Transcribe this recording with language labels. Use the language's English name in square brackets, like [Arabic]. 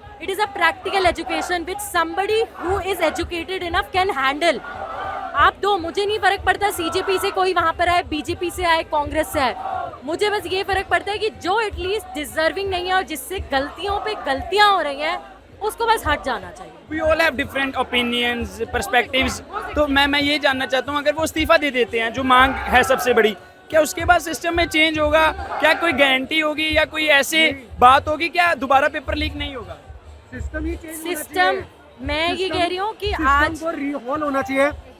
[English] It is a practical education which somebody who is educated enough can handle. [Hindi] आप दो, मुझे नहीं फर्क पड़ता सीजेपी से कोई वहाँ पर आए, बीजेपी से आए, कांग्रेस से आए. मुझे बस ये फर्क पड़ता है कि जो एटलीस्ट डिजर्विंग नहीं है और जिससे गलतियों पे गलतियाँ हो रही हैं, उसको बस हट जाना चाहिए. [English] We all have different opinions, perspectives. [Hindi] तो मैं ये जानना चाहता हूँ, अगर वो इस्तीफा दे देते हैं, जो मांग है सबसे बड़ी, क्या उसके बाद सिस्टम में चेंज होगा? क्या कोई गारंटी होगी या कोई ऐसी बात होगी क्या दोबारा पेपर लीक नहीं होगा? सिस्टम ही चेंज होना सिस्टम चाहिए. मैं ये कह रही हूँ कि सिस्टम आज को रीहॉल होना चाहिए.